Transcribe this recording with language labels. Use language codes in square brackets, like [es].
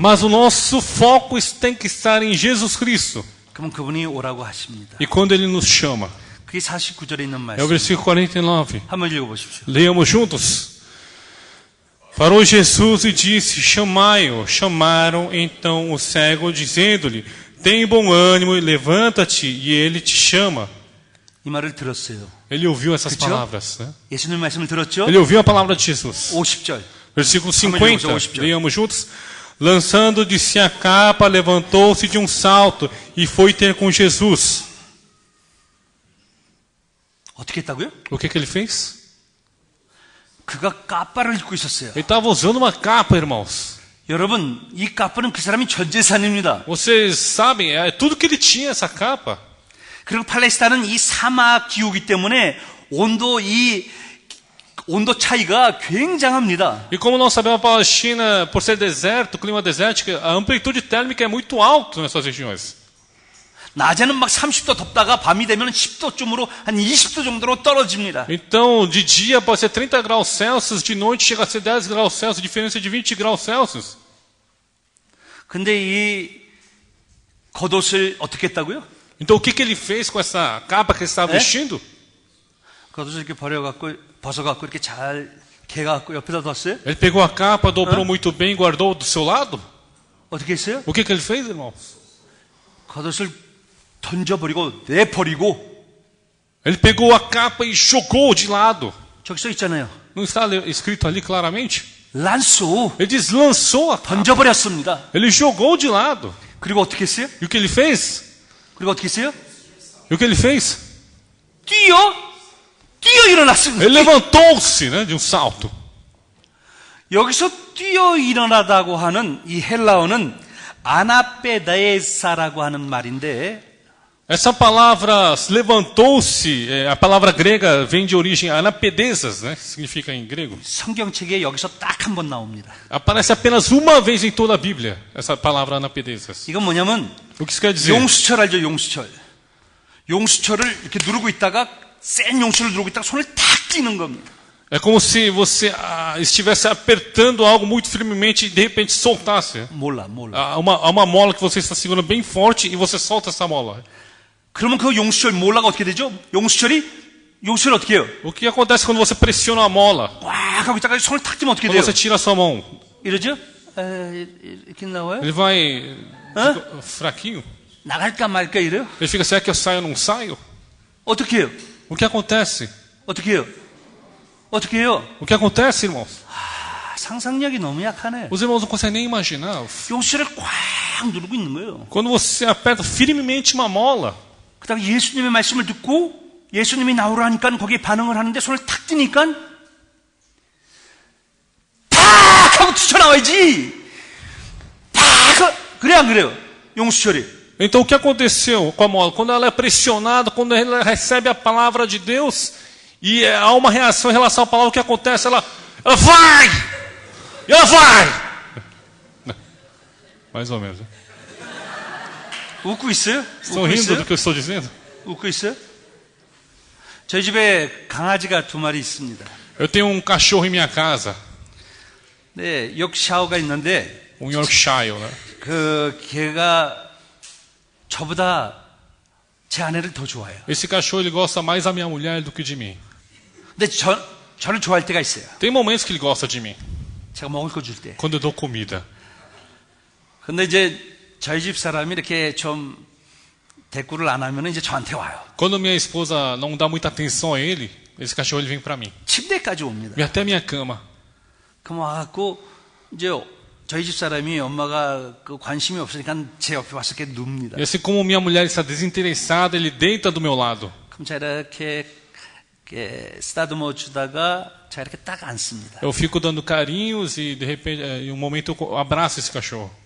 [pt] Mas o nosso foco tem que estar em Jesus Cristo. [ko] 그럼 그분이 오라고 하십니다. [pt] E quando Ele nos chama. [ko] 그게 49절에 있는 [pt] É o versículo 49. [ko] 한번 읽어보십시오. [es] Leamos juntos. [pt] Parou Jesus e disse, chamai-o. Chamaram então o cego, dizendo-lhe, tem bom ânimo e levanta-te, e ele te chama. [ko] 이 말을 들었어요. [pt] Ele ouviu essas [ko] 그쵸? [pt] palavras. Né? [ko] 예수님 말씀을 들었죠? [pt] Ele ouviu a palavra de Jesus. [ko] 50절. [pt] Versículo Vamos 50, ler, vamos ler. [es] leamos juntos. [pt] Lançando de si a capa, levantou-se de um salto e foi ter com Jesus. [ko] 어떻게 했다고요? [pt] O que ele fez? [ko] 그가 까빠를 입고 있었어요. [pt] Ele estava usando uma capa, irmãos. [ko] 여러분, 이 까빠는 그 사람이 전 재산입니다. [pt] Vocês sabem, é tudo que ele tinha, essa capa. [ko] 그리고 팔레스타인은 이 사막 기후이기 때문에 온도 차이가 굉장합니다. [pt] E como nós sabemos, a Palestina, por ser deserto, clima desértico, a amplitude térmica é muito alta nessas regiões. [ko] 낮에는 막 30도 덥다가 밤이 되면 10도쯤으로 한 20도 정도로 떨어집니다. [pt] Então, de dia pode ser 30 graus Celsius, de noite chega a ser 10 graus Celsius, diferença de 20 graus Celsius. [ko] 근데 이 겉옷을 어떻게 했다고요? [pt] Então, o que ele fez com essa capa que ele estava vestindo? [ko] 겉옷을 이렇게 벗어갖고 이렇게 잘 개갖고 옆에다 뒀어요? [pt] Ele pegou a capa, dobrou muito bem e guardou do seu lado. [ko] 어떻게 했어요? [pt] O que ele fez, irmãos? [ko] 겉옷을 던져버리고 내버리고 [pt] Ele pegou a capa e jogou de lado. [ko] 저기 써 있잖아요. [pt] Não está escrito ali claramente? 란소 Ele deslançou a capa. [ko] 던져버렸습니다. [pt] Ele jogou de lado. [ko] 그리고 어떻게 했어요? [pt] E o que ele fez? [ko] 그리고 어떻게 했어요? [pt] E o que ele fez? [ko] 뛰어 일어났습니다. [pt] Ele levantou-se, né, de um salto. [ko] 여기서 뛰어 일어나다고 하는 이 헬라어는 아나페다에사라고 하는 말인데 [pt] Essa palavra levantou-se, a palavra grega vem de origem anapedesas, né? Significa em grego. [ko] 성경책에 여기서 딱 한 번 나옵니다. [pt] Aparece apenas uma vez em toda a Bíblia, essa palavra anapedesas. [ko] 이건 뭐냐면 [pt] O que isso quer dizer? [ko] 용수철 알죠? 용수철. 용수철을 이렇게 누르고 있다가 센 용수철을 누르고 있다가 손을 탁 찌는 겁니다. [pt] É como se você estivesse apertando algo muito firmemente e de repente soltasse. 몰라. Uma mola que você está segurando bem forte e você solta essa mola. [ko] 그러면 그 용수철 몰라가 어떻게 되죠? 용수철이 어떻게 해요? [pt] O que acontece quando você pressiona a mola? [ko] 꽉 하고 있다가 손을 탁 찌면 어떻게 [pt] Quando você tira a sua mão, [ko] 이러죠? 이렇게 나와요? [pt] ele vai fraquinho. [ko] 나갈까 말까 이래요? [pt] Ele fica, será que eu saio ou não saio? [ko] 어떻게 해요? [pt] O que acontece? [ko] 어떻게 해요? 어떻게 해요? [pt] O que acontece, irmãos? [ko] 상상력이 너무 약하네. [pt] Os irmãos não conseguem nem imaginar. [ko] 용수철을 꽉 누르고 있는 거예요. [pt] Quando você aperta firmemente uma mola, [ko] 그 다음에 예수님의 말씀을 듣고 예수님이 나오라 하니까 거기에 반응을 하는데 손을 탁 찌니까 탁 하고 튀쳐나와야지. 그래 안 그래요? 용수철이. [pt] então o que aconteceu com a mola? Quando ela é pressionada, quando ela recebe a palavra de Deus e há uma reação em relação à palavra, o que acontece? Ela vai! Ela vai! Mais ou menos. [ko] 웃고 있어요? [pt] Estão [ko] 웃고 [pt] rindo [ko] 있어요? [pt] do que eu estou dizendo? [ko] 웃고 있어요? 저희 집에 강아지가 2마리 있습니다. [pt] Eu tenho um cachorro em minha casa, [ko] 네, 욕샤오가 있는데 [pt] Yorkshire, né? [ko] 그 걔가 저보다 제 아내를 더 좋아해요. [pt] Esse cachorro ele gosta mais da minha mulher do que de mim. [ko] 근데 저를 좋아할 때가 있어요. [pt] Tem momentos que ele gosta de mim, [ko] 제가 먹을 거 줄 때. [pt] quando eu dou comida. [ko] 근데 이제 저희 집 사람이 이렇게 좀 대꾸를 안 하면 이제 저한테 와요. [pt] Quando minha esposa não dá muita atenção a ele, esse cachorro ele vem para mim. [ko] 침대까지 옵니다. [pt] Vem até a minha cama. [ko] 그럼 와갖고 이제 저희 집 사람이 엄마가 그 관심이 없으니까 제 옆에 와서 이렇게 눕니다. [pt] E assim como minha mulher está desinteressada, ele deita do meu lado. [ko] 그럼 제가 이렇게 쓰다듬어 주다가 제가 이렇게 딱 앉습니다. [pt] Eu fico dando carinhos e de repente, em um momento eu abraço esse cachorro.